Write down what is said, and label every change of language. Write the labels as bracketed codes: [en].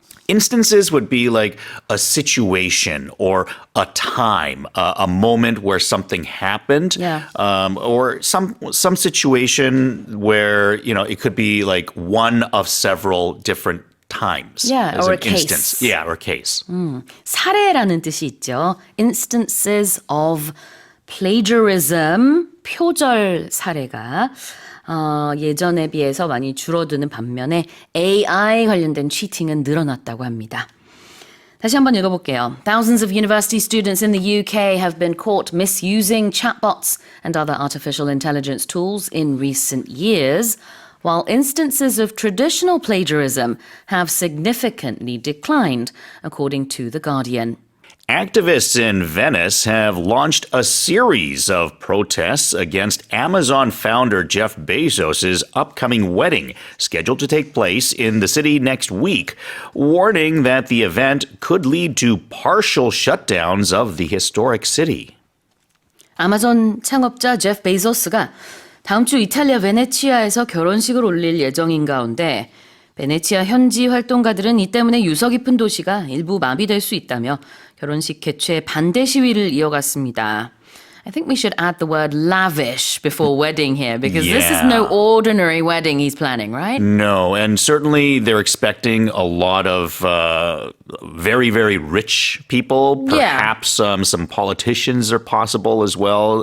[en] Instances would be like a situation or a time, a moment where something happened, Yeah. or some situation where it could be like one of several different times. Yeah, as or an a case. instance. Yeah, or a case. [ko] 사례라는 뜻이 있죠. [en] Instances of plagiarism, [ko] 표절 사례가 예전에 비해서 많이 줄어드는 반면에 AI 관련된 cheating은 늘어났다고 합니다. 다시 한번 읽어볼게요. [en] Thousands of university students in the UK have been caught misusing chatbots and other artificial intelligence tools in recent years, while instances of traditional plagiarism have significantly declined, according to The Guardian. Activists in Venice have launched a series of protests against Amazon founder Jeff Bezos' upcoming wedding, scheduled to take place in the city next week, warning that the event could lead to partial shutdowns of the historic city. [ko] 아마존 창업자 제프 베이조스가 다음 주 이탈리아 베네치아에서 결혼식을 올릴 예정인 가운데 베네치아 현지 활동가들은 이 때문에 유서 깊은 도시가 일부 마비될 수 있다며 결혼식 개최 반대 시위를 이어갔습니다. [en] I think we should add the word lavish before wedding here because this is no Yeah. ordinary wedding he's planning, right? No, and certainly they're expecting a lot of very, very rich people. Yeah. Perhaps some politicians are possible as well.